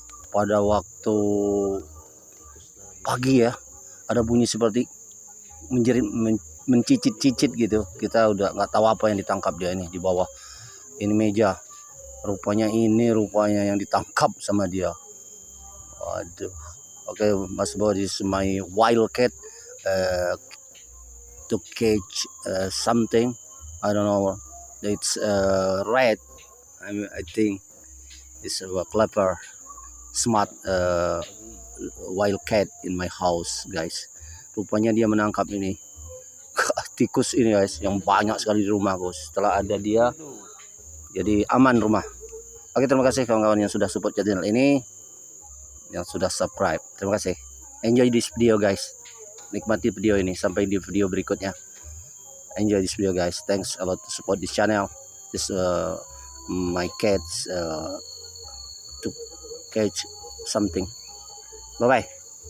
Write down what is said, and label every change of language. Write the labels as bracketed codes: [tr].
[id] Pada waktu pagi ya, ada bunyi seperti menjerit, mencicit-cicit gitu. Kita udah nggak tahu apa yang ditangkap dia ini di bawah. Ini meja. Rupanya yang ditangkap sama dia. Waduh. [en] Oke Mas Bro, this is my wild cat to catch something. I don't know. It's red. I think it's a clever, smart wild cat in my house, guys. [id] Rupanya dia menangkap ini tikus ini, guys, yang banyak sekali di rumahku. Setelah ada dia, jadi aman rumah. Oke, terima kasih kawan-kawan yang sudah support channel ini, yang sudah subscribe. Terima kasih. [en] Enjoy this video, guys. [id] Nikmati video ini sampai di video berikutnya. [en] Enjoy this video, guys. Thanks a lot to support this channel. This my cats to catch something. Bye bye.